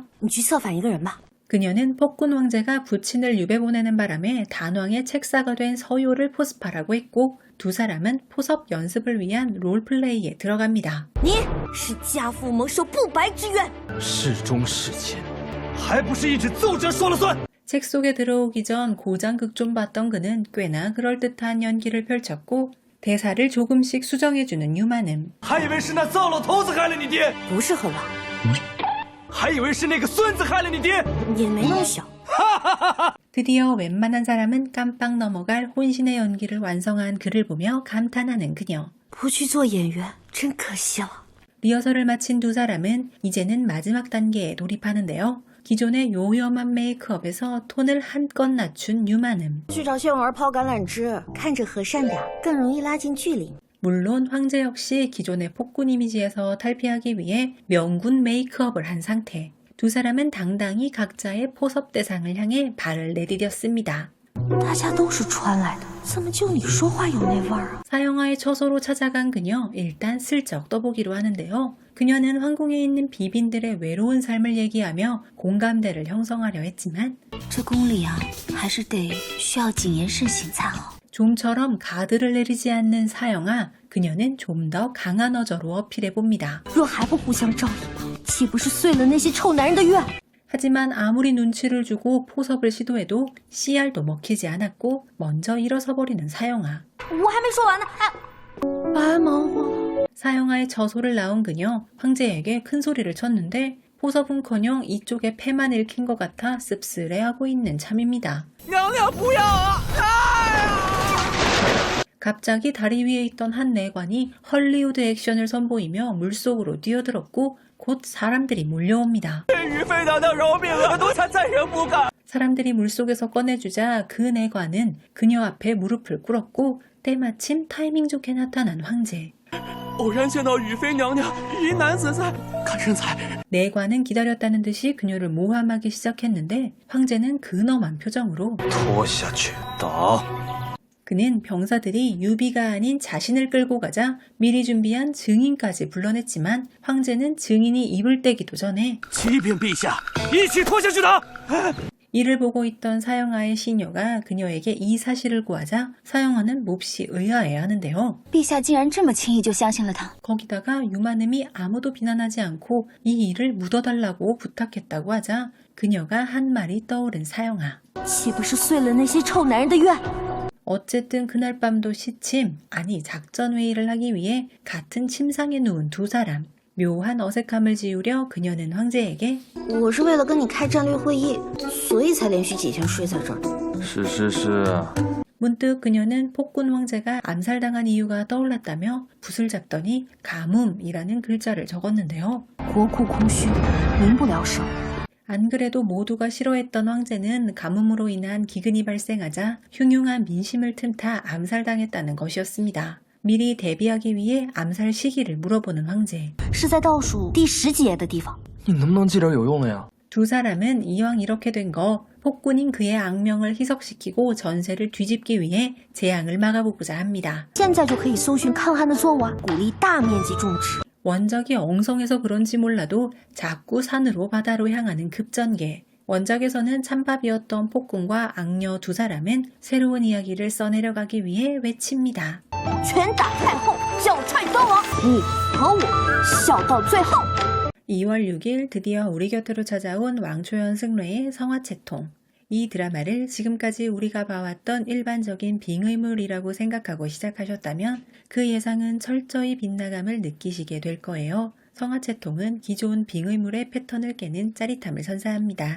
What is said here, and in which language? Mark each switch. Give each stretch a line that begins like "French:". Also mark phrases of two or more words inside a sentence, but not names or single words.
Chinese: 你去策反一个人吧。
Korean: 그녀는 폭군 황제가 부친을 유배 보내는 바람에 단왕의 책사가 된 서요를 포섭하라고 했고 두 사람은 포섭 연습을 위한 롤플레이에 들어갑니다.
Chinese: 你是家父蒙受不白之冤。事中事前，还不是一纸奏折说了算？
Korean: 책 속에 들어오기 전 고장극 좀 봤던 그는 꽤나 그럴듯한 연기를 펼쳤고 대사를 조금씩 수정해주는 유만음.
Chinese: 还以为是那糟老头子害了你爹，不是很老，还以为是那个孙子害了你爹。也没那么小。
Korean: 드디어 웬만한 사람은 깜빡 넘어갈 혼신의 연기를 완성한 그를 보며 감탄하는 그녀.
Chinese: 不去做演员，真可惜了。
Korean: 리허설을 마친 두 사람은 이제는 마지막 단계에 돌입하는데요. 기존의 요염한 메이크업에서 톤을 한껏 낮춘 유만음.
Chinese: 去找谢婉儿抛橄榄枝，看着和善点，更容易拉近距离。
Korean: 물론 황제 역시 기존의 폭군 이미지에서 탈피하기 위해 명군 메이크업을 한 상태. 두 사람은 당당히 각자의 포섭 대상을 향해 발을 내디뎠습니다.
Chinese: 大家都是穿来的，怎么就你说话有那味儿啊？
Korean: 사형아의 처소로 찾아간 그녀 일단 슬쩍 떠보기로 하는데요. 그녀는 황궁에 있는 비빈들의 외로운 삶을 얘기하며 공감대를 형성하려 했지만
Chinese: 这宫里啊，还是得需要谨言慎行才好。
Korean: 좀처럼 가드를 내리지 않는 사형아, 그녀는 좀 더 강한 어조로 어필해봅니다.
Chinese: 若还不互相照应，岂不是遂了那些臭男人的愿？
Korean: 하지만 아무리 눈치를 주고 포섭을 시도해도 씨알도 먹히지 않았고 먼저 일어서버리는 사형아.
Chinese: 我还没说完呢，白忙活了。
Korean: 사형아의 저소를 낳은 그녀, 황제에게 큰 소리를 쳤는데 포섭은커녕 이쪽에 패만 읽힌 것 같아 씁쓸해하고 있는 참입니다.
Chinese: 娘娘不要啊！
Korean: 갑자기 다리 위에 있던 한 내관이 헐리우드 액션을 선보이며 물속으로 뛰어들었고 곧 사람들이 몰려옵니다.
Chinese: 于妃娘娘饶命啊！奴才再也不敢。
Korean: 사람들이 물속에서 꺼내주자 그 내관은 그녀 앞에 무릎을 꿇었고 때마침 타이밍 좋게 나타난 황제.
Chinese: 偶然见到雨妃娘娘，一男子在，看身材，
Korean: 내관은 기다렸다는 듯이 그녀를 모함하기 시작했는데 황제는 근엄한 표정으로
Chinese: 拖下去打。
Korean: 그는 병사들이 유비가 아닌 자신을 끌고 가자 미리 준비한 증인까지 불러냈지만 황제는 증인이 입을 떼기도 전에
Chinese: 启禀陛下，一起拖下去打。
Korean: 이를 보고 있던 사형아의 시녀가 그녀에게 이 사실을 구하자 사형아는 몹시 의아해하는데요.
Chinese: 陛下竟然这么轻易就相信了他，
Korean: 거기다가 유만음이 아무도 비난하지 않고 이 일을 묻어달라고 부탁했다고 하자 그녀가 한 말이 떠오른 사형아.
Chinese: 岂不是遂了那些臭男人的愿？
Korean: 어쨌든 그날 밤도 시침, 아니 작전 회의를 하기 위해 같은 침상에 누운 두 사람. 묘한 어색함을 지우려 그녀는 황제에게
Chinese: 我是为了跟你开战略会议，所以才连续几天睡在这儿。是。
Korean: 문득 그녀는 폭군 황제가 암살당한 이유가 떠올랐다며 붓을 잡더니 가뭄이라는 글자를 적었는데요.
Chinese: 国库空虚，民不聊生。
Korean: 안 그래도 모두가 싫어했던 황제는 가뭄으로 인한 기근이 발생하자 흉흉한 민심을 틈타 암살당했다는 것이었습니다. 미리 대비하기 위해 암살 시기를 물어보는 황제.
Chinese: 是在倒数第10节的地方。你能不能记点有用的呀？
Korean: 두 사람은 이왕 이렇게 된 거 폭군인 그의 악명을 희석시키고 전세를 뒤집기 위해 재앙을 막아보고자 합니다.
Chinese: 现在就可以搜寻抗旱的作物啊，鼓励大面积种植。
Korean: 원작이 엉성해서 그런지 몰라도 자꾸 산으로 바다로 향하는 급전개. 원작에서는 찬밥이었던 폭군과 악녀 두 사람은 새로운 이야기를 써내려가기 위해 외칩니다.
Chinese: 拳打太后，脚踹端王，你和我笑到最后。
Korean: 2월 6일 드디어 우리 곁으로 찾아온 왕초연 승례의 성화채통. 이 드라마를 지금까지 우리가 봐왔던 일반적인 빙의물이라고 생각하고 시작하셨다면 그 예상은 철저히 빗나감을 느끼시게 될 거예요. 성화채통은 기존 빙의물의 패턴을 깨는 짜릿함을 선사합니다.